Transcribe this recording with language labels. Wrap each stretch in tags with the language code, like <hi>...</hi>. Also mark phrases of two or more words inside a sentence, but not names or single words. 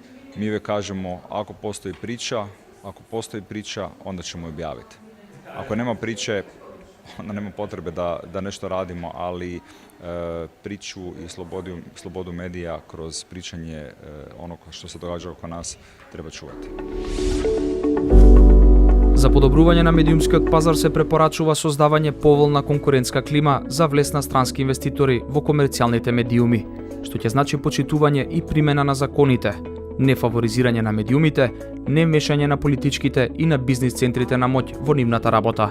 <hr>Mi uvijek kažemo ako postoji priča, onda ćemo je objaviti. Ako nema priče, onda nema potrebe da nešto radimo, ali priču i slobodu medija kroz pričanje onog što se događa oko nas treba čuvati.</hr> <mk>За подобрување на медиумскиот пазар се препорачува создавање поволна конкурентска клима за влез на странски инвеститори во комерцијалните медиуми, што ќе значи почитување и примена на законите, не фаворизирање на медиумите, не мешање на политичките и на бизнис центрите на моќ во нивната работа.</mk>